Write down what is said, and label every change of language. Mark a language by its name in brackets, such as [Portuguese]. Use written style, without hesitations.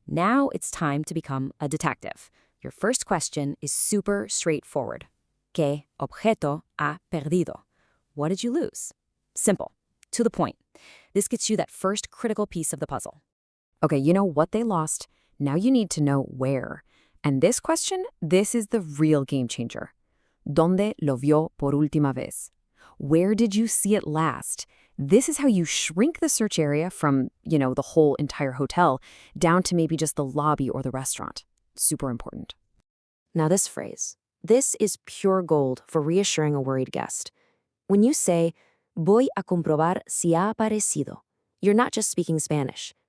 [English] Now it's time to become a detective. Your first question is super straightforward. [Spanish] ¿Qué objeto ha perdido? [English] What did you lose? Simple, to the point. This gets you that first critical piece of the puzzle. Okay, you know what they lost. Now you need to know where. And this question, this is the real game changer. [Spanish] ¿Dónde lo vio por última vez? [English] Where did you see it last? This is how you shrink the search area from, the whole entire hotel down to maybe just the lobby or the restaurant. Super important. Now this phrase. This is pure gold for reassuring a worried guest. When you say, [Spanish] "Voy a comprobar si ha aparecido," [English] you're not just speaking Spanish.